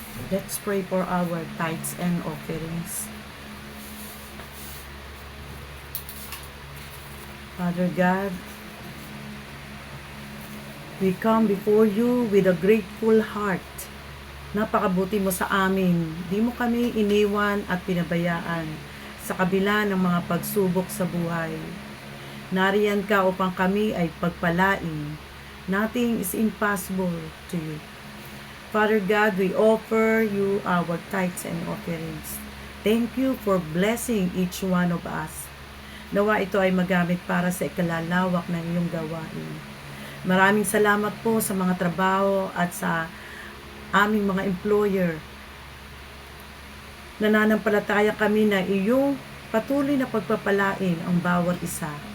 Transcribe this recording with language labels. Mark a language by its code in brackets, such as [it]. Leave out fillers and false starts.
[en] Let's pray for our tithes and offerings. Father God, we come before you with a grateful heart. [tl] Napakabuti mo sa amin. Di mo kami iniwan at pinabayaan sa kabila ng mga pagsubok sa buhay. Nariyan ka upang kami ay pagpalain. [en] Nothing is impossible to you. Father God, we offer you our tithes and offerings. Thank you for blessing each one of us. [tl] Nawa ito ay magamit para sa ikalalawak ng iyong gawain. Maraming salamat po sa mga trabaho at sa aming mga employer. Nananampalataya kami na iyong patuloy na pagpapalain ang bawat isa.